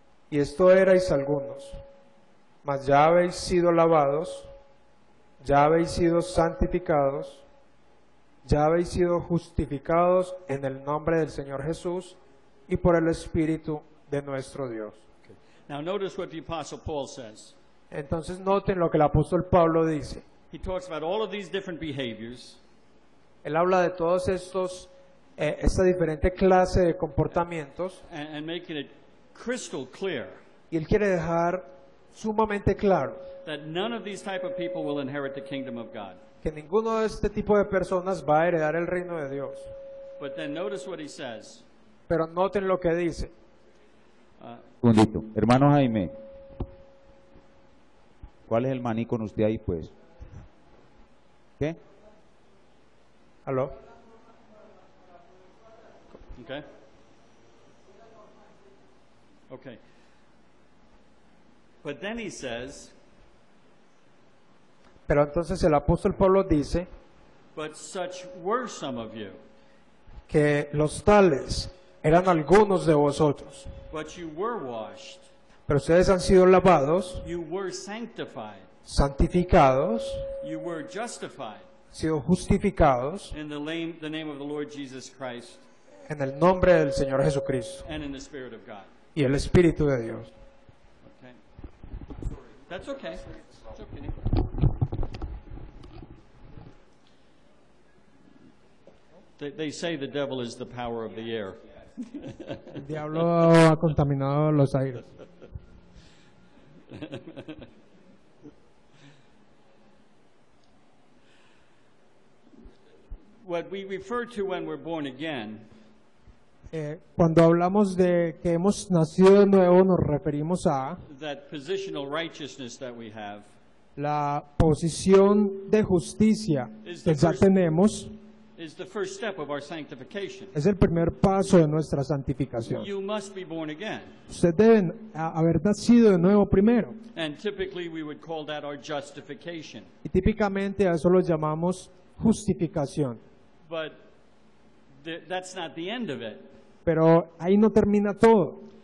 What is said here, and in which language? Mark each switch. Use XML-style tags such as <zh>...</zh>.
<es>Y esto erais algunos, mas ya habéis sido lavados, ya habéis sido santificados, ya habéis sido justificados en el nombre del Señor Jesús y por el Espíritu de nuestro Dios.</es> <en>Now, notice what the Apostle Paul says.</en> <es>Entonces noten lo que el apóstol Pablo dice.</es> <en>He talks about all of these different behaviors,</en> <es>Él habla de todos esta diferente clase de comportamientos,</es> <en>and making it crystal clear</en> <es>y él quiere dejar sumamente claro</es> <en>that none of these type of people will inherit the kingdom of God.</en> <es>que ninguno de este tipo de personas va a heredar el reino de Dios.</es> <en>But then notice what he says.</en> <es>Pero noten lo que dice. Un segundito. Hermano Jaime, ¿cuál es el maní con usted ahí, pues? ¿Qué? ¿Aló?</es> <en>Okay? Okay. But then he says,</en> <es>Pero entonces el apóstol Pablo dice</es> <en>but such were some of you,</en> <es>que los tales eran algunos de vosotros,</es> <en>but you were washed,</en> <es>pero ustedes han sido lavados,</es> <en>you were sanctified,</en> <es>santificados,</es> <en>you were justified</en> <es>sido justificados</es> <en>in the name of the Lord Jesus Christ</en> <es>en el nombre del Señor Jesucristo</es> <en>and in the Spirit of God.</en> <es>y el Espíritu de Dios.</es> <en>Okay? That's okay. It's okay. They say the devil is the power of the air.</en> <es>El diablo ha contaminado los aires.</es> <en>What we refer to when we're born again</en> <es>Cuando hablamos de que hemos nacido de nuevo, nos referimos a</es> <en>that positional righteousness that we have</en> <es>la posición de justicia que ya tenemos.</es> <en>is the first step of our sanctification.</en> <es>Es el primer paso de nuestra santificación.</es> <en>You must be born again.</en> <es>Ustedes deben haber nacido de nuevo primero.</es> <en>And typically we would call that our justification.</en> <es>Y típicamente a eso lo llamamos justificación.</es> <en>But that's not the end of it.</en> <es>Pero ahí no termina todo.</es>